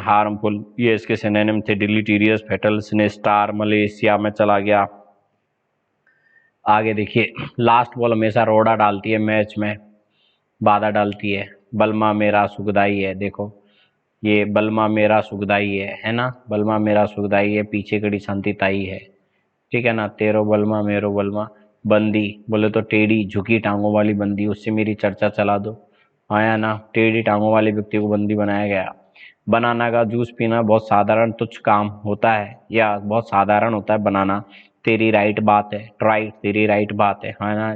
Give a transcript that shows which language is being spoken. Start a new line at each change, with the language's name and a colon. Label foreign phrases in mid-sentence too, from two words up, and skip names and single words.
Hindi: हार्मफुल, ये इसके सिनोनिम थे।
English: deleterious, fatal,
Hindi: स्टार, मलेशिया में चला गया। आगे देखिए,
English: last ball
Hindi: हमेशा रोड़ा डालती है मैच में, बाधा डालती है। बलमा मेरा सुखदाई है, देखो ये बलमा मेरा सुखदाई है ना। बलमा मेरा सुखदाई है, पीछे कड़ी शांति ताई है। ठीक है ना। तेरो बलमा मेरो बलमा। बंदी, बोले तो टेढ़ी झुकी टांगों वाली बंदी, उससे मेरी चर्चा चला दो। आया ना, टेढ़ी टांगों वाले व्यक्ति को बंदी बनाया गया। बनाना का जूस पीना बहुत साधारण तुच्छ काम होता है, या बहुत साधारण होता है बनाना। तेरी राइट बात है, राइट, तेरी राइट बात है ना।